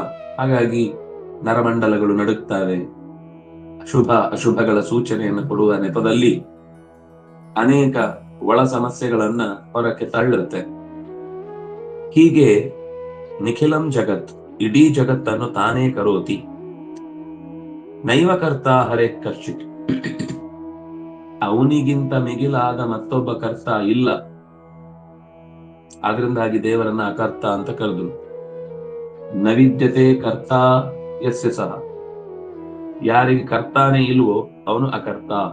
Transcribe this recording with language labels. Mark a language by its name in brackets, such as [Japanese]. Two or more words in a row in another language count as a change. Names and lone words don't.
[Kannada] ಹಾಗಾಗಿ ನರಮಂಡಲಗಳು ನಡುಗ್ತವೆ. ಶುಭ ಅಶುಭಗಳ ಸೂಚನೆಯನ್ನು ಕೊಡುವ ನೆಪದಲ್ಲಿ ಅನೇಕ ಒಳ ಸಮಸ್ಯೆಗಳನ್ನ ಹೊರಕ್ಕೆ ತಳ್ಳುತ್ತೆ. ಹೀಗೆ [Sanskrit] ನಿಖಿಲಂ ಜಗತ್, [Kannada] ಇಡೀ ಜಗತ್ತನ್ನು ತಾನೇ ಕರೋತಿ. [Sanskrit] ನೈವ ಕರ್ತ ಹರೇ ಕಶ್ಚಿತ್, [Kannada] ಅವನಿಗಿಂತ ಮಿಗಿಲಾದ ಮತ್ತೊಬ್ಬ ಕರ್ತ ಇಲ್ಲ. ಆದ್ರಿಂದಾಗಿ ದೇವರನ್ನ ಅಕರ್ತ ಅಂತ ಕರೆದ್ರು. [Sanskrit] ನವಿದ್ಯತೆ ಕರ್ತ ಯಸ್ಯ ಸಹ, [Kannada] ಯಾರಿಗೆ ಕರ್ತಾನೆ ಇಲ್ವೋ ಅವನು ಅಕರ್ತ.